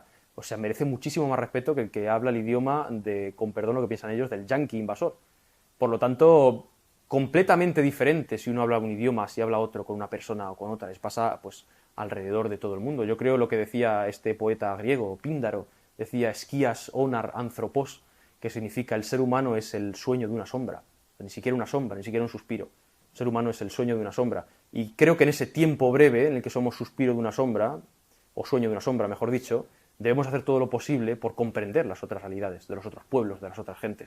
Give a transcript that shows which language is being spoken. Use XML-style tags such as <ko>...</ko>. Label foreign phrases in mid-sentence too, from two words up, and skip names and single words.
<es>O sea, merece muchísimo más respeto que el que habla el idioma con perdón lo que piensan ellos, del yanqui invasor. Por lo tanto, completamente diferente si uno habla un idioma, si habla otro con una persona o con otra. Les pasa pues alrededor de todo el mundo. Yo creo lo que decía este poeta griego, Píndaro, decía</es> <el>σκιᾶς ὄναρ ἄνθρωπος,</el> <es>que significa el ser humano es el sueño de una sombra. Ni siquiera una sombra, ni siquiera un suspiro. El ser humano es el sueño de una sombra. Y creo que en ese tiempo breve en el que somos suspiro de una sombra, o sueño de una sombra, mejor dicho, debemos hacer todo lo posible por comprender las otras realidades, de los otros pueblos, de las otras gentes.</es>